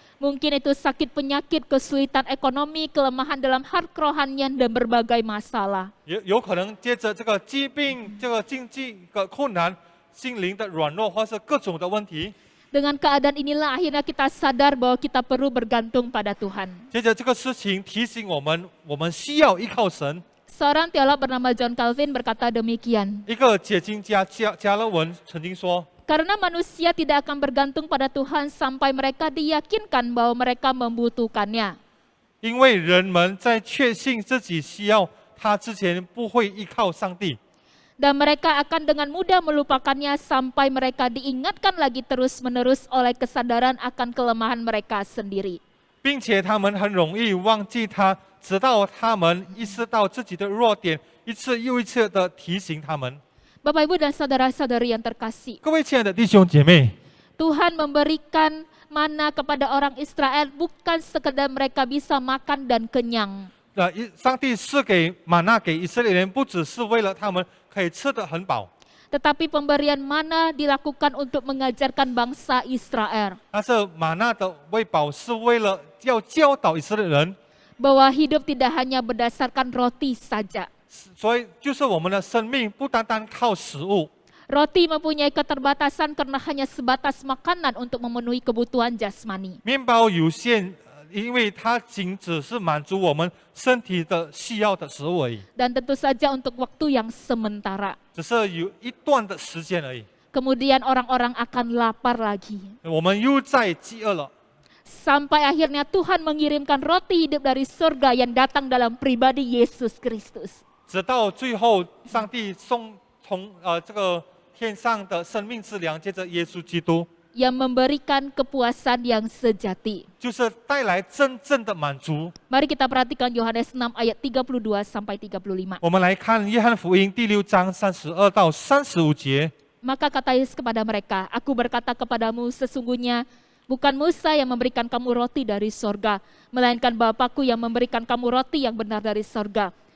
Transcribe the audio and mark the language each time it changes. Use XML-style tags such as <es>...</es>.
<id>Mungkin itu sakit penyakit, kesulitan ekonomi, kelemahan dalam hal kerohanian dan berbagai masalah.</id> <zh>有可能借着这个疾病、这个经济的困难、心灵的软弱，或是各种的问题。</zh> <id>Dengan keadaan inilah akhirnya kita sadar bahwa kita perlu bergantung pada Tuhan.</id> <zh>接着这个事情提醒我们，我们需要依靠神。</zh> <id>Seorang teolog bernama John Calvin berkata demikian.</id> <zh>一个解经家加勒文曾经说，</zh> <id>Karena manusia tidak akan bergantung pada Tuhan sampai mereka diyakinkan bahwa mereka membutuhkannya.</id> <zh>因为人们在确信自己需要他之前，不会依靠上帝。</zh> <id>Dan mereka akan dengan mudah melupakannya sampai mereka diingatkan lagi terus-menerus oleh kesadaran akan kelemahan mereka sendiri.</id> <zh>并且他们很容易忘记他，直到他们意识到自己的弱点，一次又一次的提醒他们。</zh> <id>Bapak Ibu dan saudara-saudari yang terkasih,</id> <zh>各位亲爱的弟兄姐妹，</zh> <id>Tuhan memberikan mana kepada orang Israel bukan sekedar mereka bisa makan dan kenyang.</id> <zh>上帝赐给玛纳给以色列人，不只是为了他们可以吃得很饱，</zh> <id>Tetapi pemberian mana dilakukan untuk mengajarkan bangsa Israel</id> <zh>但是玛纳的喂饱是为了要教导以色列人，</zh> <id>bahwa hidup tidak hanya berdasarkan roti saja.</id> <zh>所以就是我们的生命不单单靠食物。</zh> <id>Roti mempunyai keterbatasan karena hanya sebatas makanan untuk memenuhi kebutuhan jasmani.</id> <zh>面包有限，因为它仅只是满足我们身体的需要的食物而已，</zh> <id>Dan tentu saja untuk waktu yang sementara.</id> <zh>只是有一段的时间而已。</zh> <id>Kemudian orang-orang akan lapar lagi.</id> <zh>我们又在饥饿了，</zh> <id>Sampai akhirnya Tuhan mengirimkan roti hidup dari surga yang datang dalam pribadi Yesus Kristus.</id> <zh>直到最后，上帝从这个天上的生命之粮，借着耶稣基督，</zh> <id>Yang memberikan kepuasan yang sejati.</id> <zh>就是带来真正的满足。</zh> <id>Mari kita perhatikan Yohanes 6 ayat 32 sampai 35.</id> <zh>我们来看约翰福音第6章32到35节。</zh> <id>Maka kata Yesus kepada mereka, Aku berkata kepadamu sesungguhnya bukan Musa yang memberikan kamu roti dari sorga, melainkan Bapakku yang memberikan kamu roti yang benar dari sorga.</id>